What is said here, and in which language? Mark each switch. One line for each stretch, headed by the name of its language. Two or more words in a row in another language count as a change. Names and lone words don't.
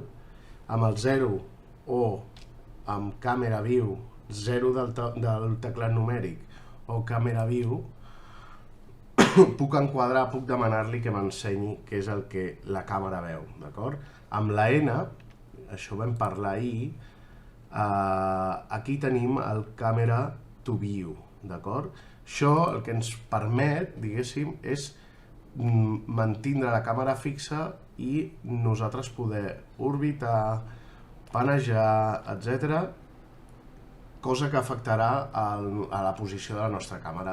Catalan: Amb el 0 o amb
English: càmera view,
Catalan: 0 del teclat numèric o
English: càmera view,
Catalan: puc enquadrar, puc demanar-li que m'ensenyi què és el que la càmera veu, d'acord? Amb la N, això vam parlar ahir, aquí tenim el
English: camera to view,
Catalan: d'acord? Això el que ens permet, diguéssim, és mantindre la càmera fixa i nosaltres poder orbitar, panejar, etc., cosa que afectarà a la posició de la nostra càmera.